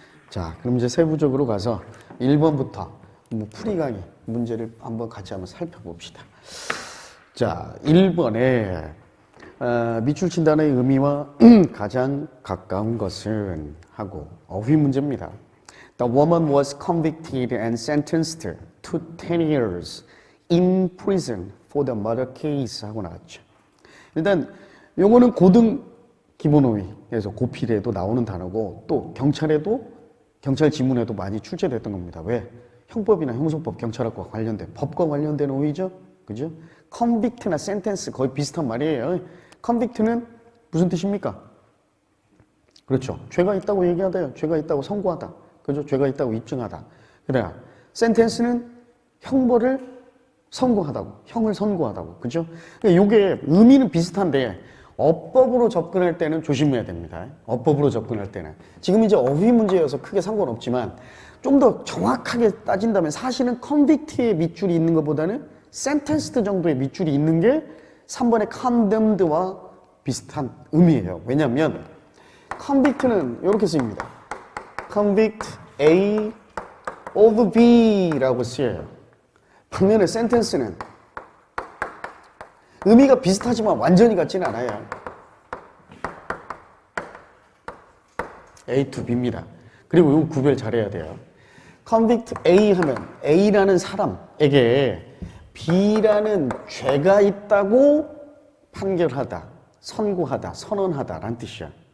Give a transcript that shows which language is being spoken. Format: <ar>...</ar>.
<ko>자, 그럼 이제 세부적으로 가서 1번부터 풀이 강의 문제를 한번 같이 한번 살펴봅시다. 자, 1번에 밑줄 친다는 의미와 가장 가까운 것은 하고 어휘 문제입니다.</ko> <en>The woman was convicted and sentenced to 10 years in prison for the murder case</en> <ko>하고 나왔죠. 일단 요거는 고등 기본어휘에서 고필에도 나오는 단어고 또 경찰에도 경찰 지문에도 많이 출제됐던 겁니다. 왜? 형법이나 형소법, 경찰학과 관련된 법과 관련된 어휘죠. 그죠? convict나 sentence 거의 비슷한 말이에요. convict는 무슨 뜻입니까? 그렇죠. 죄가 있다고 얘기하다요. 죄가 있다고 선고하다. 그죠? 죄가 있다고 입증하다. 그래야 sentence는 형벌을 선고하다고, 형을 선고하다고. 그죠? 이게 의미는 비슷한데 어법으로 접근할 때는 조심해야 됩니다. 어법으로 접근할 때는. 지금 이제 어휘 문제여서 크게 상관없지만 좀 더 정확하게 따진다면 사실은 convict의 밑줄이 있는 것보다는 sentenced 정도의 밑줄이 있는 게 3번의 condemned와 비슷한 의미예요. 왜냐하면 convict는 이렇게 쓰입니다.</ko> <en>convict A of B라고 쓰여요.</en> <ko>반면에 sentence는 의미가 비슷하지만 완전히 같지는 않아요.</ko> <en>A to B입니다.</en> <ko>그리고 이거 구별 잘해야 돼요.</ko> <en>convict A</en> <ko>하면 A라는 사람에게 B라는 죄가 있다고 판결하다, 선고하다, 선언하다 라는 뜻이야.</ko>